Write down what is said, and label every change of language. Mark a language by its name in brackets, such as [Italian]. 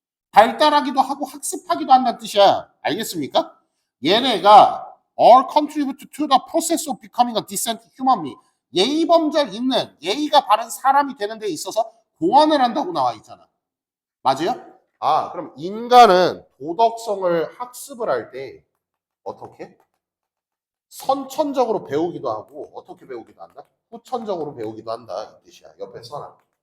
[Korean] 발달하기도 하고 학습하기도 한다는 뜻이야. 알겠습니까? 얘네가 [English] all contribute to the process of becoming a decent human being. [Korean] 예의 범절 있는 예의가 바른 사람이 되는 데 있어서 공헌을 한다고 나와 있잖아. 맞아요? 아, 그럼 인간은 도덕성을 학습을 할 때 어떻게? 선천적으로 배우기도 하고 어떻게 배우기도 한다? 후천적으로 배우기도 한다. 이 뜻이야. 옆에 써놔.